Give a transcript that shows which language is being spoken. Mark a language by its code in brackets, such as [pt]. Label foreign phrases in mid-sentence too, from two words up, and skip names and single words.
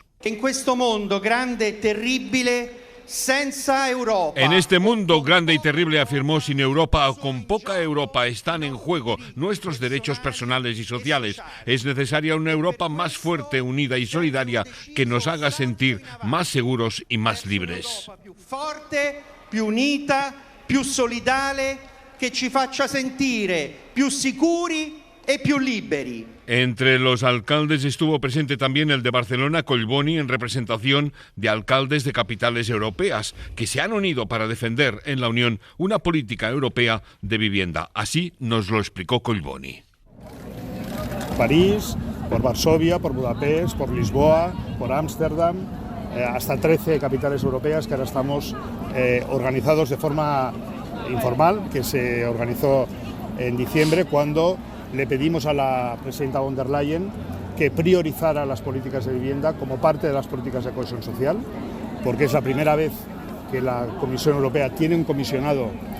[es] En este mundo grande, terrible, senza Europa. En este mundo grande y terrible, afirmó, sin Europa o con poca Europa están en juego nuestros derechos personales y sociales. Es necesaria una Europa más fuerte, unida y solidaria que nos haga sentir más seguros y más libres. [it] Più forte, più unita, più solidale, che ci faccia sentire più sicuri e più liberi. [es] Entre los alcaldes estuvo presente también el de Barcelona, Collboni, en representación de alcaldes de capitales europeas, que se han unido para defender en la Unión una política europea de vivienda. Así nos lo explicó Collboni. París, por Varsovia, por Budapest, por Lisboa, por Ámsterdam, hasta 13 capitales europeas que ahora estamos organizados de forma informal, que se organizó en diciembre, cuando le pedimos a la presidenta von der Leyen que priorizara las políticas de vivienda como parte de las políticas de cohesión social, porque es la primera vez que la Comisión Europea tiene un comisionado